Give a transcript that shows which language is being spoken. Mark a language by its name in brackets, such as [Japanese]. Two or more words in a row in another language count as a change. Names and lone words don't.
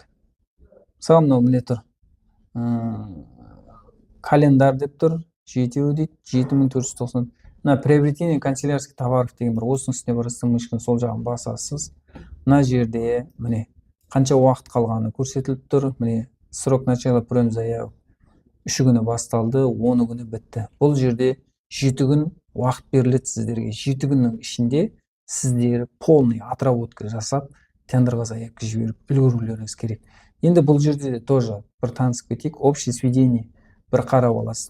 [Kazakh] Мысалы мынау міне тұр. Календар деп тұр. 7 дейді, 7490. Мына [Russian] приобретение канцелярских товаров [Kazakh] деген бір осының үстіне барасыз, мышканы сол жағын басасыз. Мына жерде міне қанша уақыт қалғаны көрсетіліп тұр. Міне [Russian] срок начала прием заявок [Kazakh] 3 күні басталды, 10 күні бітті. Бұл жерде 7 күн уақыт беріледі сіздерге. 7 күннің ішінде сіздер [Russian] полный отработка [Kazakh] жасап, тендерға заявка жіберіп үлгерулеріңіз керек. Енді бұл жерде де тоже бір танысып кетейік. [Russian] Общее сведение [Kazakh] бір қарап аласыз.